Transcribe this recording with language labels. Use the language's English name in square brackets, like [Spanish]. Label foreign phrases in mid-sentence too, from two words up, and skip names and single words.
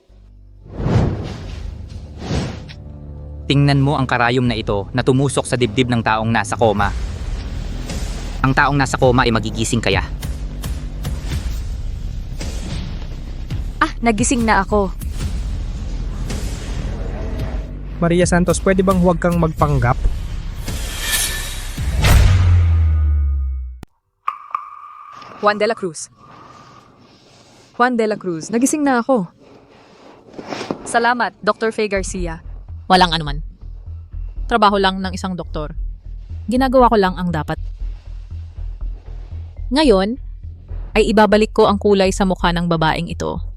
[Filipino] Tingnan mo ang karayom na ito na tumusok sa dibdib ng taong nasa koma. Ang taong nasa koma ay magigising kaya. Nagising na ako. Maria Santos, pwede bang huwag kang magpanggap? Juan de la Cruz. Juan de la Cruz, nagising na ako. Salamat, Dr. Fe Garcia. Walang anuman. Trabaho lang ng isang doktor. Ginagawa ko lang ang dapat. Ngayon, ay ibabalik ko ang kulay sa mukha ng babaeng ito.